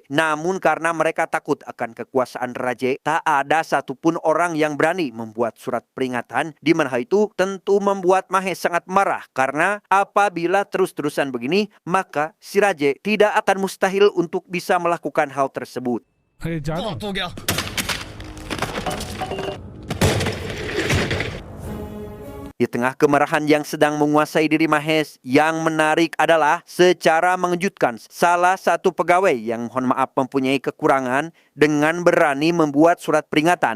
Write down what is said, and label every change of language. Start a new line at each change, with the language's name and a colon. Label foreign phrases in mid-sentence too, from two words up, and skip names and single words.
Indonesian: Namun karena mereka takut akan kekuasaan Raja, tak ada satupun orang yang berani membuat surat peringatan, di mana hal itu tentu membuat Mahes sangat marah karena apabila terus-terusan begini, maka si Raja tidak akan mustahil untuk bisa melakukan hal tersebut.
Hindi: बहुत हो गया
Indonesian: Di tengah kemarahan yang sedang menguasai diri Mahes, yang menarik adalah secara mengejutkan salah satu pegawai yang mohon maaf mempunyai kekurangan dengan berani membuat surat peringatan.